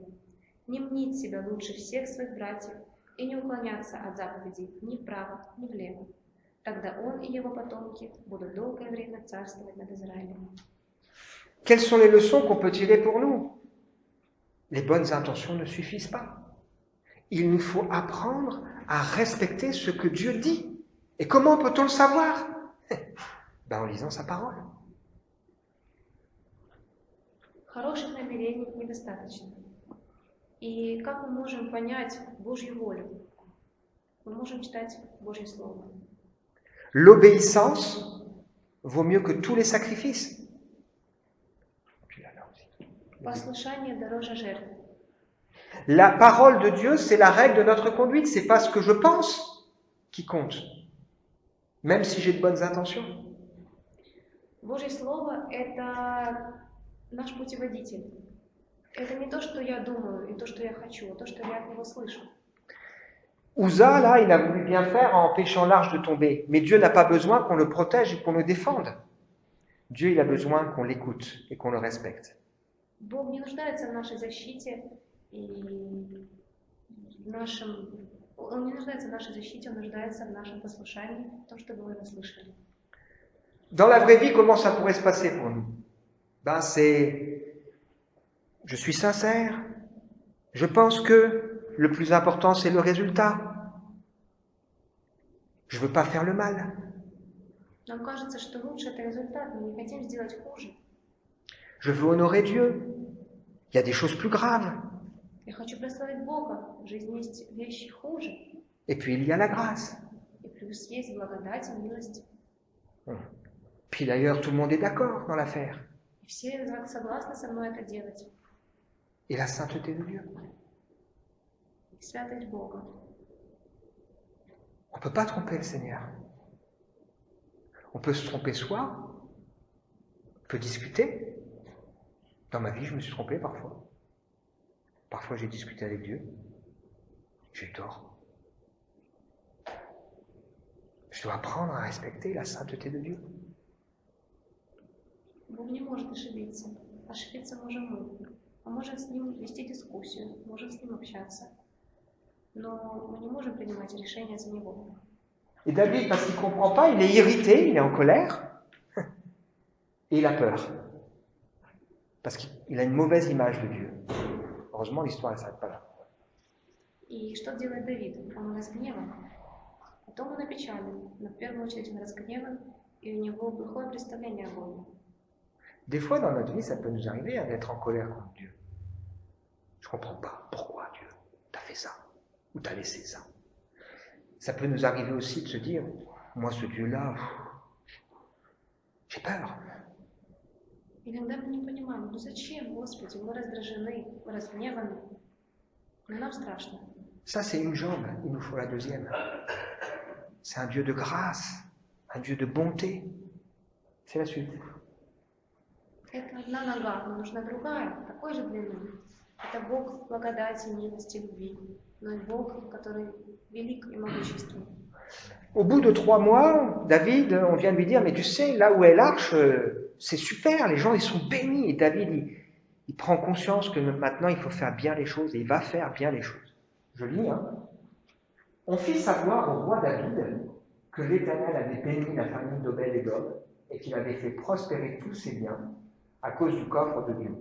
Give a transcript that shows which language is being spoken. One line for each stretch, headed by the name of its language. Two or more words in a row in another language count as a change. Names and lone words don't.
Russian: Не мнить себя лучше всех своих братьев и не уклоняться от заповедей ни вправо, ни влево. Тогда он и его потомки будут долгое время царствовать над Израилем.
French: Quelles sont les leçons qu'on peut tirer pour nous? Les bonnes intentions ne suffisent pas. Il nous faut apprendre à respecter ce que Dieu dit. Et comment peut-on le savoir? En lisant sa parole.
Russian: Хороших намерений недостаточно. И как мы можем понять Божью волю? Мы можем читать Божье Слово.
French: L'obéissance vaut mieux que tous les sacrifices.
Russian: Послушание дороже жертв.
French: La parole de Dieu, c'est la règle de notre conduite. C'est pas ce que je pense qui compte, même si j'ai de bonnes intentions.
Russian: Божье Слово – это наш путеводитель. Это не то, что я думаю и то, что я хочу, а то, что я от него слышу.
French: Uza, là, il a voulu bien faire en empêchant l'arche de tomber. Mais Dieu n'a pas besoin qu'on le protège et qu'on le défende. Dieu, il a besoin qu'on l'écoute et qu'on le respecte.
Russian: Бог не нуждается в нашей защите и Он не нуждается в нашей защите, Он нуждается в нашем послушании, в том, чтобы вы его слышали.
French: Dans la vraie vie, comment ça pourrait se passer pour nous? Je suis sincère, je pense que le plus important, c'est le résultat. Je ne veux pas faire le mal.
Russian: Нам кажется, что лучше это результат, мы не хотим сделать хуже.
French: Je veux honorer Dieu. Il y a des choses plus graves.
Russian: Я хочу прославить Бога. В жизни есть вещи хуже.
French: Et puis il y a la grâce.
Russian: И плюс есть благодать и милость.
French: Puis d'ailleurs, tout le monde est d'accord dans l'affaire.
Russian: И все согласны со мной это делать.
French: Et la sainteté de Dieu.
Russian: И святость Бога.
French: On ne peut pas tromper le Seigneur. On peut se tromper soi. On peut discuter. Dans ma vie, je me suis trompé parfois. Parfois, j'ai discuté avec Dieu. J'ai eu tort. Je dois apprendre à respecter la sainteté de Dieu.
Russian: Бог не может ошибиться. Ошибиться можем мы. Мы можем с Ним вести дискуссию, можем с Ним общаться. Но мы не можем принимать решения за Него.
French: Et David, parce qu'il ne comprend pas, il est irrité, il est en colère. Et il a peur. Parce qu'il a une mauvaise image de Dieu. Heureusement, l'histoire ne s'arrête pas là.
Russian: И что делает Давид? Он разгневан. Потом он опечален. Но в первую очередь он разгневан, и у него плохое представление о Боге.
French: Des fois, dans notre vie, ça peut nous arriver d'être en colère contre Dieu. Je ne comprends pas. Pourquoi, Dieu? T'as fait ça? Ou t'as laissé ça? Ça peut nous arriver aussi de se dire, moi, ce Dieu-là, j'ai peur.
Russian: Иногда мы не понимаем, ну зачем, Господи, мы раздражены, мы разгневаны, но нам страшно.
French: Ça, c'est une jambe, il nous faut la deuxième. C'est un Dieu de grâce, un Dieu de bonté. C'est la suite.
Russian: Это одна нога, но нужна другая, такой же длины. Это Бог благодати, милости, любви, но и Бог, который велик и могущественный.
French: Au bout de 3 mois, David, on vient de lui dire, mais tu sais, là où est l'arche, c'est super, les gens, ils sont bénis. Et David, il prend conscience que maintenant, il faut faire bien les choses, et il va faire bien les choses. Je lis, hein. On fit savoir au roi David que l'Éternel avait béni la famille d'Obed-Édom et qu'il avait fait prospérer tous ses biens à cause du coffre de Dieu.